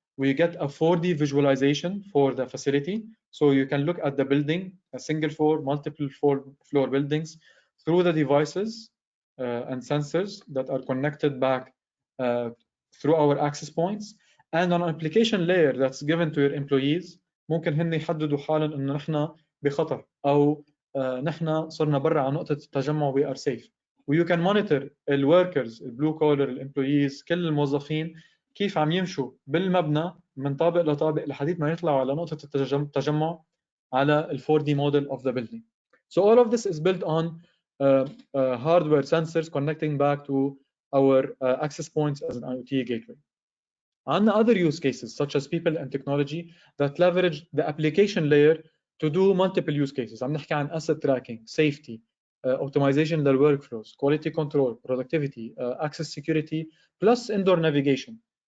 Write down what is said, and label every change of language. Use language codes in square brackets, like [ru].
[en] We get a 4D visualization for the facility, so you can look at the building, a single floor, multiple floor buildings, through the devices and sensors that are connected back through our access points, and on an application layer that's given to your employees. [ar] ممكن هن يحددوا حالا انه نحن بخطر او نحن صرنا برا على نقطة التجمع [en] we are safe. [ar] و [en] you can monitor [ar] الworkers, البلو كولر, الامبلويز, كل الموظفين كيف عم يمشوا بالمبنى من طابق لطابق لحديت ما يطلعوا على نقطة التجمع على ال [en] 4D model of the building. So all of this is built on hardware sensors connecting back to our access points as an IoT gateway. And other use cases such as people and technology that leverage the application layer to do multiple use cases. [ar] عم نحكي عن [en] asset tracking, safety, optimization لل workflows, quality control, productivity, access security, plus indoor navigation.